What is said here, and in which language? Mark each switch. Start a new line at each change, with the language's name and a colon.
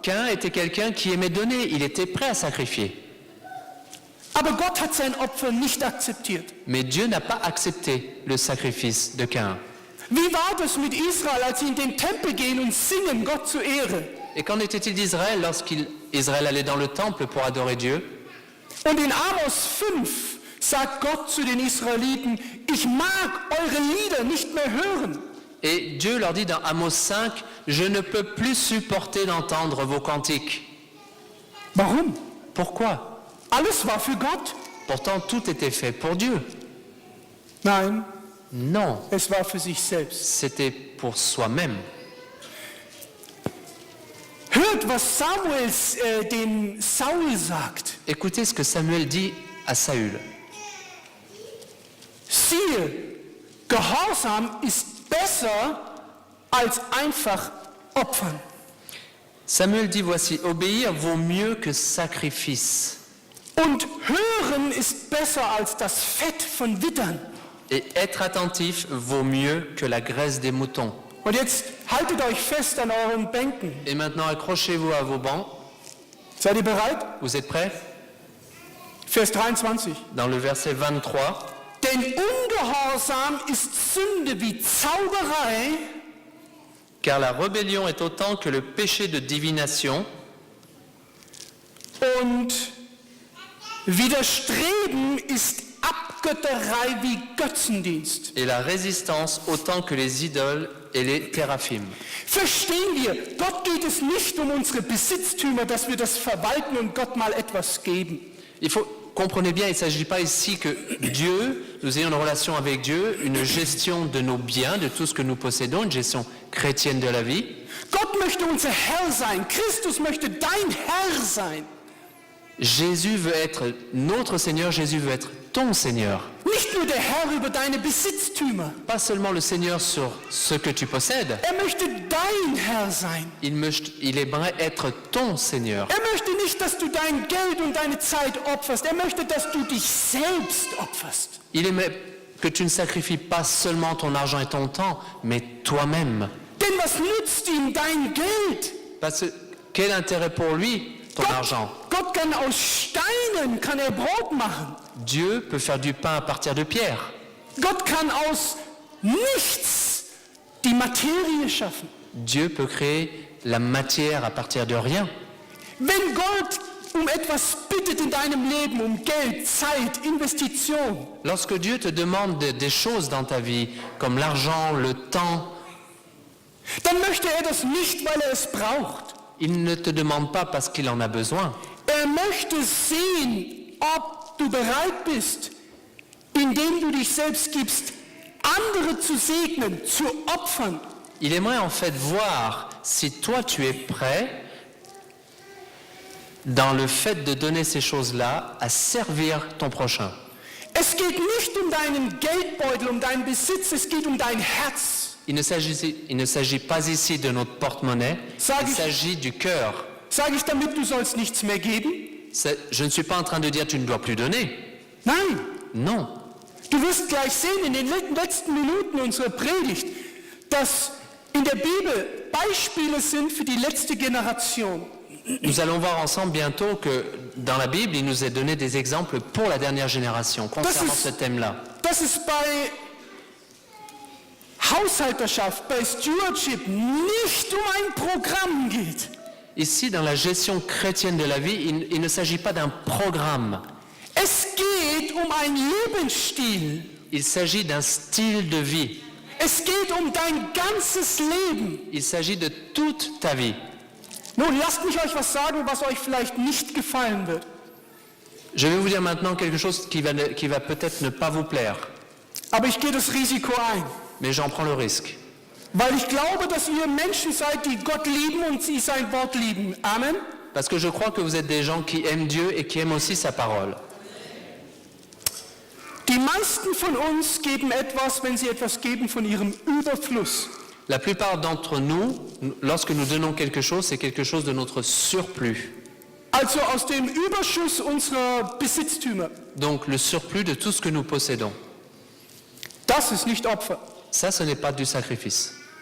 French: Caïn était quelqu'un qui aimait donner, il était prêt à sacrifier.
German: Aber Gott hat sein Opfer nicht akzeptiert.
French: Mais Dieu n'a pas accepté le sacrifice de Caïn.
German: Wie war das mit Israel, als sie in den Tempel gehen und singen, Gott zur Ehre?
French: Et qu'en était-il d'Israël lorsqu'Israël allait dans le temple pour adorer Dieu?
German: Und in Amos 5 sagt Gott zu den Israeliten, ich mag eure Lieder nicht mehr hören.
French: Et Dieu leur dit dans Amos 5, je ne peux plus supporter d'entendre vos cantiques.
German: Warum?
French: Pourquoi?
German: Alles war für Gott?
French: Pourtant tout était fait pour Dieu.
German: Nein,
French: Non,
German: es war für sich selbst.
French: c'était pour soi-même.
German: Hört, was Samuel den Saul sagt.
French: Écoutez ce que Samuel dit à Saül.
German: Siehe, Gehorsam ist besser als einfach opfern.
French: Samuel dit, voici, obéir vaut mieux que sacrifice.
German: Und hören ist besser als das Fett von Wittern.
French: Et être attentif vaut mieux que la graisse des moutons.
German: Und jetzt haltet euch fest an euren Bänken.
French: Et maintenant, accrochez-vous à vos bancs.
German: Seid ihr bereit?
French: Vous êtes prêts?
German: Vers 23.
French: Dans le verset 23.
German: Denn Ungehorsam ist Sünde wie Zauberei
French: Car la rébellion est autant que le péché de divination,
German: und Widerstreben ist Abgötterei wie Götzendienst.
French: et la résistance autant que les idoles et les théraphim.
German: Verstehen wir, Gott geht es nicht um unsere Besitztümer, dass wir das verwalten und Gott mal etwas geben.
French: Comprenez bien, il ne s'agit pas ici que Dieu, nous ayons une relation avec Dieu, une gestion de nos biens, de tout ce que nous possédons, une gestion chrétienne de la vie.
German: Gott möchte unser Herr sein. Christus möchte dein Herr sein.
French: Jésus veut être notre Seigneur, Jésus veut être ton Seigneur.
German: Nicht nur der Herr über deine Besitztümer.
French: Pas seulement le Seigneur sur ce que tu possèdes,
German: Er möchte dein Herr sein.
French: il aimerait être ton Seigneur.
German: Er möchte nicht, dass du dein Geld und deine Zeit opferst. Er möchte, dass du dich selbst opferst.
French: Il aimerait que tu ne sacrifies pas seulement ton argent et ton temps, mais toi-même.
German: Denn was nützt ihm dein Geld?
French: Parce que quel intérêt pour lui, ton argent?
German: Gott kann aus Steinen kann er Brot machen.
French: Dieu peut faire du pain à partir de pierre.
German: Gott kann aus nichts die Materie schaffen.
French: Dieu peut créer la matière à partir de rien.
German: Wenn Gott etwas bittet in deinem Leben, Geld, Zeit, Investition,
French: Lorsque Dieu te demande des choses dans ta vie, comme l'argent, le temps,
German: dann möchte er das nicht, weil er es braucht.
French: il ne te demande pas parce qu'il en a besoin.
German: Er möchte sehen, ob du bereit bist, indem du dich selbst gibst, andere zu segnen, zu opfern.
French: Il aimerait en fait voir si toi tu es prêt dans le fait de donner ces choses-là à servir ton prochain.
German: Es geht nicht um deinen Geldbeutel, um deinen Besitz, es geht dein Herz.
French: Il ne s'agit pas ici de notre porte-monnaie, il s'agit du cœur.
German: Sage ich damit, du sollst nichts mehr geben?
French: Je ne suis pas en train de dire tu ne dois plus donner.
German: Nein.
French: Non.
German: Du wirst gleich sehen in den letzten Minuten unserer Predigt, dass in der Bibel Beispiele sind für die letzte Generation.
French: Nous allons voir ensemble bientôt que dans la Bible, il nous est donné des exemples pour la dernière génération concernant ce thème-là.
German: Dass es bei Haushalterschaft, bei Stewardship nicht um ein Programm geht.
French: Ici, dans la gestion chrétienne de la vie, il ne s'agit pas d'un programme.
German: Es geht um ein Lebensstil.
French: Il s'agit d'un style de vie.
German: Es geht um dein ganzes Leben.
French: Il s'agit de toute ta vie.
German: Nun, lasst mich euch was sagen, was euch vielleicht nicht gefallen wird.
French: Je vais vous dire maintenant quelque chose qui va peut-être ne pas vous plaire.
German: Aber ich gehe das Risiko ein.
French: Mais j'en prends le risque.
German: Weil ich glaube, dass ihr Menschen seid, die Gott lieben und sie sein Wort lieben. Amen.
French: Parce que je crois que vous êtes des gens qui aiment Dieu et qui aiment aussi sa parole.
German: Die meisten von uns geben etwas, wenn sie etwas geben, von ihrem Überfluss.
French: La plupart d'entre nous, lorsque nous donnons quelque chose, c'est quelque chose de notre surplus.
German: Also aus dem Überschuss unserer Besitztümer.
French: Donc le surplus de tout ce que nous possédons.
German: Das ist nicht Opfer.
French: Ça, ce n'est pas du sacrifice.